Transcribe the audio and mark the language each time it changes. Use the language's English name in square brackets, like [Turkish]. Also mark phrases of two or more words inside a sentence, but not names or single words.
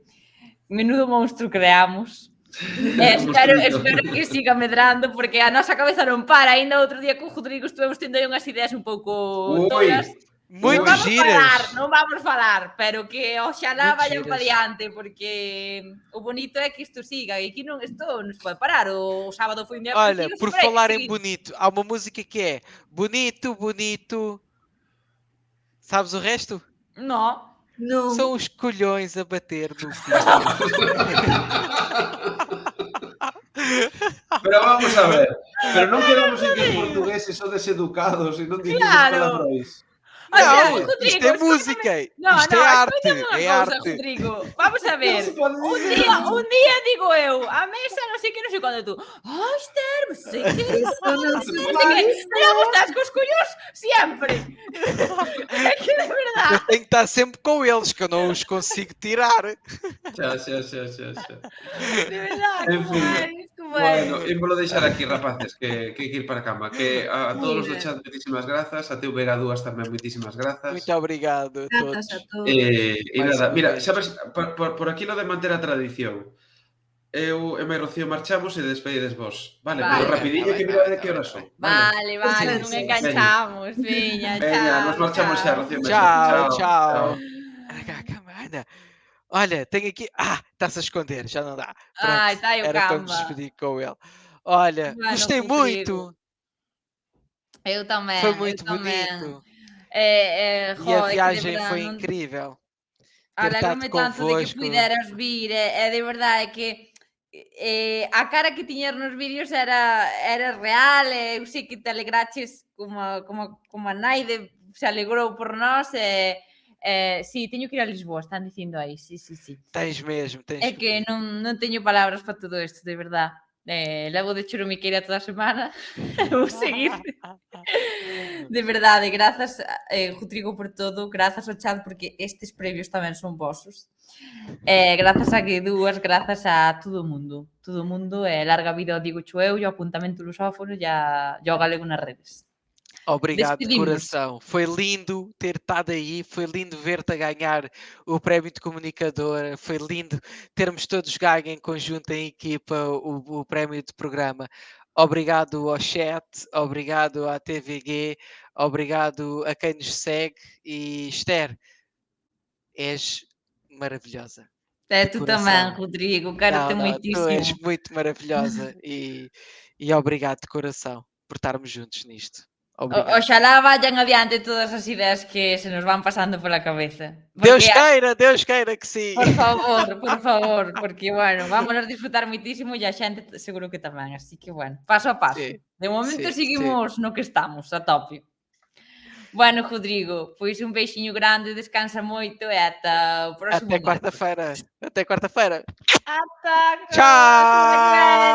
[Galician] Menudo monstro creamos. Espero que siga medrando, porque a nosa cabeza non para. Ainda outro día con Rodrigo estuvemos tendo unhas ideas un pouco tolas. Non vamos falar, pero que oxalá vayan para diante, porque o bonito é que isto siga e que isto non se pode parar. O sábado foi un día [Portuguese] Olha, por falar em bonito, há uma música que é bonito. Sabes o resto? Não. São os colhões a bater no fim. [Galician] Pero vamos a ver, pero non quedamos en que os portugueses son deseducados e non dicen palabras. [Portuguese] Não, isto é música, isto é arte, é arte. [Galician] Rodrigo, vamos a ver, un día digo eu, a mesa non sei que, non sei quando tú, Esther, non sei que, estás cos collóns sempre. [Portuguese] É que de verdade. Eu tenho que estar sempre com eles, que eu não os consigo tirar. [Galician] Xa. De verdade, bueno, ímolo deixar aquí, rapaces, que hai que ir para a cama. Que a todos os do chat, moitísimas grazas, a teu Vega Dúas tamén moitísimas grazas. [Portuguese] Muito obrigado a todos. [Galician] E nada, mira, sabes, por aquilo de manter a tradición, eu e mai Rocío marchamos e despedides vos. Vale, pero rapidinho que mira de que horas son. Vale, non enganchamos. Veña, nos marchamos xa, Rocío. [Portuguese] Tchau. Anda. Olha, tenho aqui... está-se a esconder, já não dá. Está aí o Era para me despedir com ele. Olha, gostei muito. Eu também. Foi muito bonito. E a viagem foi incrível. [Galician] Alegro-me tanto de que puderas vir, é de verdade que a cara que tiñas nos vídeos era real, eu sei que te alegraches como a Naide se alegrou por nós, sí, teño que ir a Lisboa, están dicindo aí, sí. [Portuguese] Tens mesmo. [Galician] É que non teño palabras para todo isto, de verdade. Levo de churumiqueira toda a semana, vou seguir. De verdade, grazas, Rodrigo, por todo, grazas ao chat, porque estes premios tamén son vosos. Grazas a Guedúas, grazas a todo o mundo, larga vida ao Digo Chueu, ao apuntamento lusófono e ao galego nas redes. [Portuguese] Obrigado de coração. Foi lindo ter estado aí, foi lindo ver-te a ganhar o prémio de comunicadora, foi lindo termos todos ganho em conjunto, em equipa, o prémio de programa. Obrigado ao chat, obrigado à TVG, obrigado a quem nos segue e Esther, és maravilhosa. Tu também, Rodrigo, quero-te muitíssimo. Tu és muito maravilhosa e obrigado de coração por estarmos juntos nisto. Obrigado. [Galician] Oxalá vayan adiante todas as ideas que se nos van pasando pola cabeza. [Portuguese] Deus queira que sim. [Galician] Por favor, porque, bueno, vamos a disfrutar muitísimo e a xente seguro que tamén, así que, bueno, paso a paso. Sí, de momento seguimos no que estamos, a tope. Bueno, Rodrigo, pois un beixiño grande, descansa moito e ata o próximo. [Portuguese] Até quarta-feira. [Galician] Ata. [Portuguese] Tchau!